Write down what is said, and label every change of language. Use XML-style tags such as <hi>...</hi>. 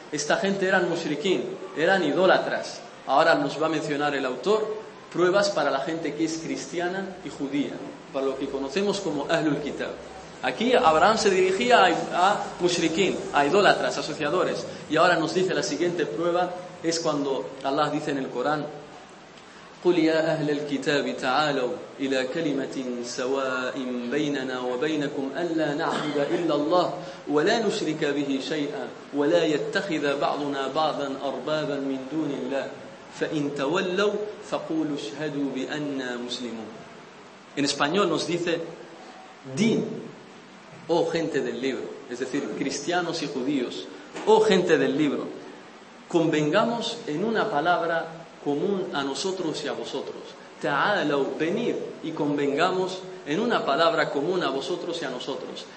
<es>Esta gente eran mushrikín, eran idólatras. Ahora nos va a mencionar el autor pruebas para la gente que es cristiana y judía, para lo que conocemos como Ahlul Kitab. Aquí Abraham se dirigía a mushrikín, a idólatras, asociadores. Y ahora nos dice la siguiente prueba, es cuando Allah dice en el Corán:</es> <ar>قُلْ يَا أَهْلَ الْكِتَابِ تَعَالَوْا إِلَىٰ كَلِمَةٍ سَوَاءٍ بَيْنَنَا وَبَيْنَكُمْ أَلَّا نَعْبُدَ إِلَّا اللَّهِ وَلَا نُشْرِكَ بِهِ شَيْئًا وَلَا يَتَّخِذَ بَعْضُنَا بَعْضًا أَرْبَابًا مِن دُونِ اللَّهِ فَإِن تَوَلَّوْا فَقُولُوا اشْهَدُوا بِأَنَّا مُسْلِمُونَ.</ar> <es>En español nos dice: din, oh gente del libro, es decir, cristianos y judíos, oh gente del libro, convengamos en una palabra común a nosotros y a vosotros. Ta'alaw, venid, y convengamos en una palabra común a vosotros y a nosotros.</es>